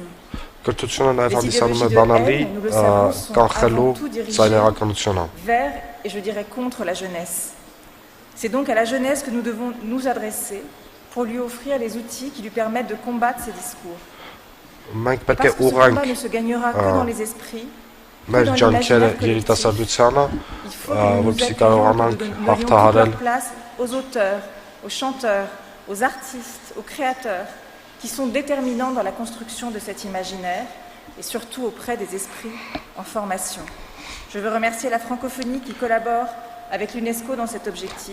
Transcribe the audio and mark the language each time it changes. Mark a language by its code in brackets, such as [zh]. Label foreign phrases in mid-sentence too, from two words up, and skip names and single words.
[fr] Les idéologies de haine, nous le savons, sont avant tout dirigées vers, et je dirais contre la jeunesse. C'est donc à la jeunesse que nous devons nous adresser pour lui offrir les outils qui lui permettent de combattre ces discours. Parce que ce combat ne se gagnera que dans les esprits, [hy] մեր ջանքերը երիտասարդությանը, որպեսզի կարողանանք հաղթահարել [fr] place aux auteurs, aux chanteurs, aux artistes, aux créateurs qui sont déterminants dans la construction de cet imaginaire et surtout auprès des esprits en formation. Je veux remercier la francophonie qui collabore avec l'UNESCO dans cet objectif,